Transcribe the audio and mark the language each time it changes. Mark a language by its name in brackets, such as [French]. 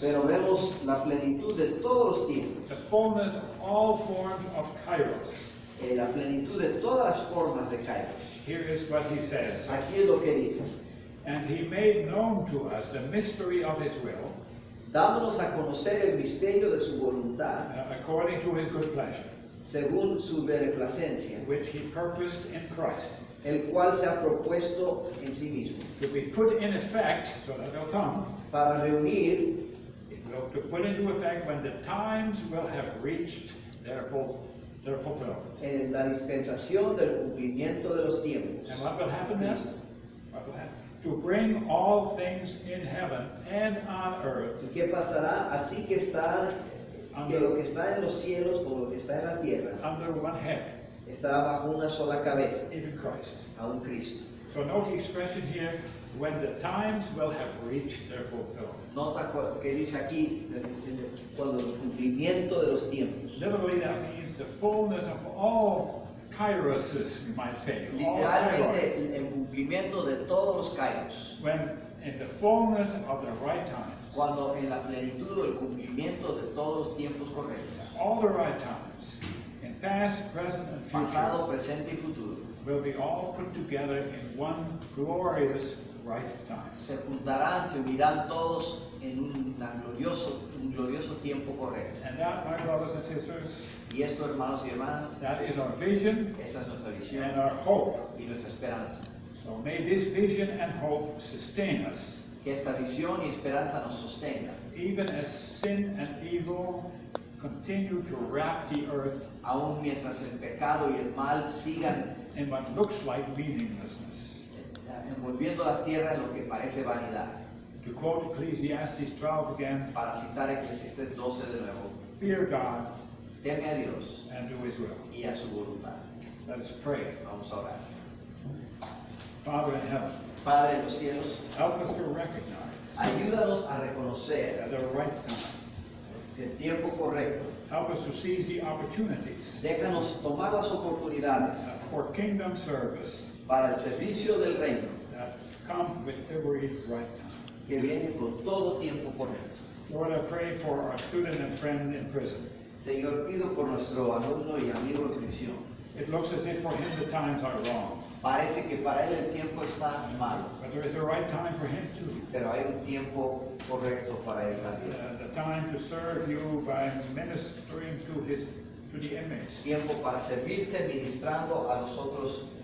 [Spanish] pero vemos la plenitud de todos los tiempos, [English] the fullness of all forms of Kairos. [Spanish] la plenitud de todas las formas de Kairos. [English] Here is what he says. [Spanish] Aquí es lo que dice. [English] And he made known to us the mystery of his will, [Spanish] Dándonos a conocer el misterio de su voluntad, [English] according to his good pleasure, [Spanish] según su beneplacencia, [English] which he purposed in Christ, [Spanish] el cual se ha propuesto en sí mismo, [English] to be put in effect, so that they'll come, [Spanish] para reunir [English] to put into effect when the times will have reached their fulfillment. [Spanish] en la dispensación del cumplimiento de los tiempos. [English] And what will happen then? What will happen? To bring all things in heaven and on earth [Spanish] ¿Y qué pasará? Así que lo que está en los cielos como lo que está en la tierra [English] under one head, [Spanish] estará bajo una sola cabeza, [English] even Christ. [Spanish] a un Cristo. [English] So note the expression here, when the times will have reached their fulfillment. [Spanish] Nota que dice aquí, cuando el cumplimiento de los tiempos. [English] Literally that means the fullness of all kairoses, you might say. All kairos. [Spanish] Literalmente el cumplimiento de todos los kairos. [English] When in the fullness of the right times, [Spanish] Cuando en la plenitud o el cumplimiento de todos los tiempos correctos. [English] all the right times, in past, present, and future, [Spanish] Pasado, presente y futuro. [English] will be all put together in one glorious right time. [Spanish] Se juntarán, se unirán todos en un glorioso tiempo correcto. [English] And that, my brothers and sisters, [Spanish] Y esto, hermanos y hermanas, [English] that is our vision [Spanish] esa es nuestra visión [English] and our hope. [Spanish] y nuestra esperanza. [English] So may this vision and hope sustain us, [Spanish] Que esta visión y esperanza nos sostenga, [English] even as sin and evil continue to wrap the earth [Spanish] aun mientras el pecado y el mal sigan [English] in what looks like meaninglessness. [Spanish] envolviendo la tierra en lo que parece vanidad. [English] To quote Ecclesiastes 12 again, [Spanish] Para citar Eclesiastés 12 de nuevo, [English] fear God [Spanish] teme a Dios [English] and do His will. [Spanish] y a su voluntad. [English] Let us pray. [Spanish] Vamos a orar. [English] Father in heaven, [Spanish] Padre en los cielos, [English] help us to recognize [Spanish] ayúdanos a reconocer [English] at the right time. [Spanish] el tiempo correcto. [English] Help us to seize the opportunities [Spanish] Déjanos tomar las oportunidades [English] for kingdom service [Spanish] para el servicio del reino [English] that come with every right time. [Spanish] que viene con todo tiempo correcto. [English] Lord, I pray for our student and friend in prison. [Spanish] Señor, pido por nuestro alumno y amigo en prisión. [English] It looks as if for him the times are wrong, [Spanish] Parece que para él el tiempo está malo, [English] but there is a right time for him too. [Spanish] pero hay un tiempo correcto para él también. [English] The time to serve you by ministering to the inmates. [Spanish] Tiempo para servirte ministrando a los otros